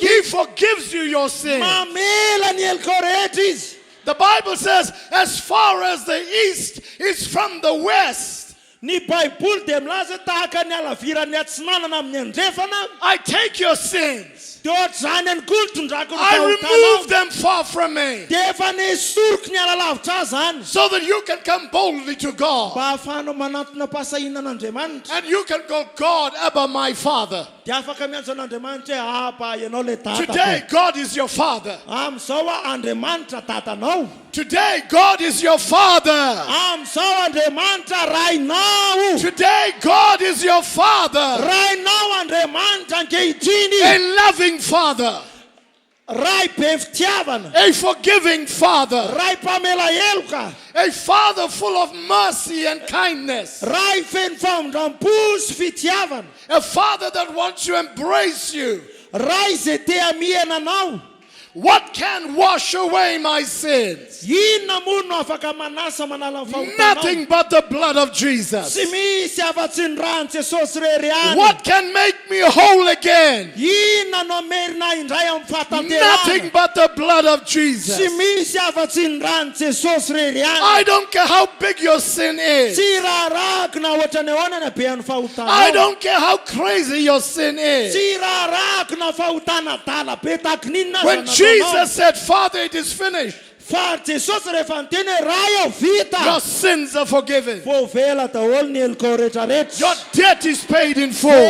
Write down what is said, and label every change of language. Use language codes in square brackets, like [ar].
[en] He forgives you your sin. [mg] Mamela ny heliko rehetra izy. [en] The Bible says, as far as the east is from the west, [mg] Ny Baiboly dia milaza tahaka ny alaviran'ny atsinanana amin'ny andrefana. [en] I take your sins. [mg] Dia ohatr'izany ihany koa tondrako ny [en] I remove [mg] fahotanao. [en] them far from me, [mg] Dia efa nesoriko ny alalavitra azy zany. [en] so that you can come boldly to God. [mg] Mba ahafahanao manatona pasahinan'Andriamanitra. [en] And you can go, God, Abba, my Father. [mg] Dia afaka miantso an'Andriamanitra hoe Aba ianao le tata. [en] Today, God is your Father. [mg] Amin'izao Andriamanitra tatanao. [en] Today, God is your Father. [mg] Amin'izao Andriamanitra rainao. [en] Today, God is your Father. [mg] Rainao Andriamanitra ankehitriny. [en] A loving Father. [mg] Ray be fitiavana. [en] A forgiving Father. [mg] Ray mpamela heloka. [en] A Father full of mercy and kindness. [mg] Ray feno famondram-po sy fitiavana. [en] A Father that wants to embrace you. [mg] Ray zay te amiana anao. [en] What can wash away my sins? [mg] Inona moa no afaka manasa manala ny fahotanao? [en] Nothing but the blood of Jesus. [mg] Tsy misy afa-tsy ny ran'ny Jesosy rery ihany. [en] What can make me whole again? [mg] Inona no amerina indray amin'ny [en] Nothing [mg] fahatanterana? [en] but the blood of [mg] Tsy [en] Jesus. [mg] misy afa-tsy ny ran'ny Jesosy rery ihany. [en] I don't care how big your sin is. [mg] Tsy raharahako na ohatra ny ahoana ny habean'ny [en] I [mg] fahotanao. [en] don't care how crazy your sin is. [mg] Tsy raharahako na fahotana dala be tahaka n'inona [en] When [mg] aza nataonao. [en] Jesus said, Father, it is finished, [mg] Fa Jesosy rehefa niteny hoe raha vita. [en] your sins are forgiven. [mg] Voavela daholo ny heliko rehetrarehetra. [en] Your debt is paid in full.